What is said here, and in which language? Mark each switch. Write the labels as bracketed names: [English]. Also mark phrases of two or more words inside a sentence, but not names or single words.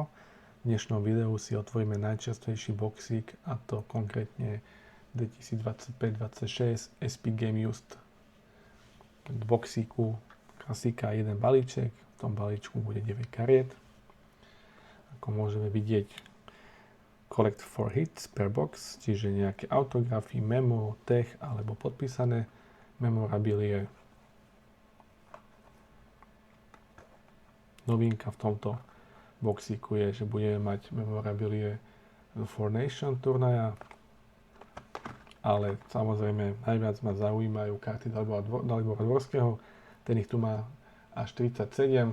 [Slovak] V dnešnom videu si otvoríme najčastejší boxík, a to konkrétne 2025-26 SP Game Used. V boxíku klasika 1 balíček, v tom balíčku bude 9 kariet. Ako môžeme vidieť, [English] collect 4 hits per box, [Slovak] čiže nejaké autografy, memo, tech alebo podpísané memorabilie. Novinka v tomto boxíku je, že budeme mať memorabilie z Four Nation turnaja, ale samozrejme najviac ma zaujímajú karty Dalibora Dvorského, ten ich tu má až 37.